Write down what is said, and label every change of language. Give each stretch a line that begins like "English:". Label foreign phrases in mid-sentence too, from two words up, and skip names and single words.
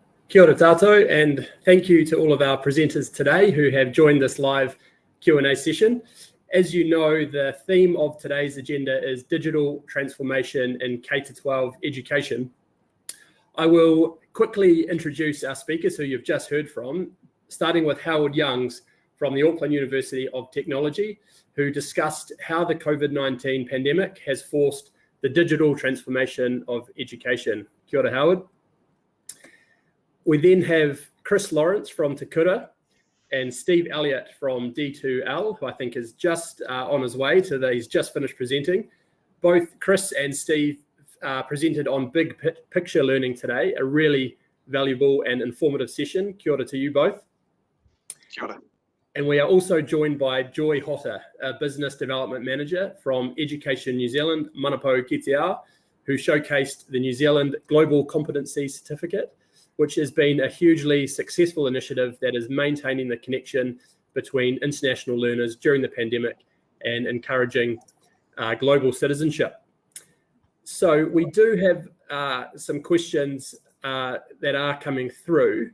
Māori: Kia ora tātou,
English: and thank you to all of our presenters today who have joined this live Q&A session. As you know, the theme of today's agenda is digital transformation in K-12 education. I will quickly introduce our speakers who you've just heard from, starting with Howard Youngs from the Auckland University of Technology, who discussed how the COVID-19 pandemic has forced the digital transformation of education.
Māori: Kia ora, Howard.
English: We then have Chris Lawrence from Te Kura and Steve Elliott from D2L, who I think is just on his way to he's just finished presenting. Both Chris and Steve presented on big picture learning today, a really valuable and informative session.
Māori: Kia ora
English: to you both.
Māori: Kia ora.
English: And we are also joined by Joy Hotter, a Business Development Manager from Education New Zealand,
Māori: Manapo ki te ao,
English: who showcased the New Zealand Global Competency Certificate, which has been a hugely successful initiative that is maintaining the connection between international learners during the pandemic and encouraging global citizenship. So we do have some questions that are coming through.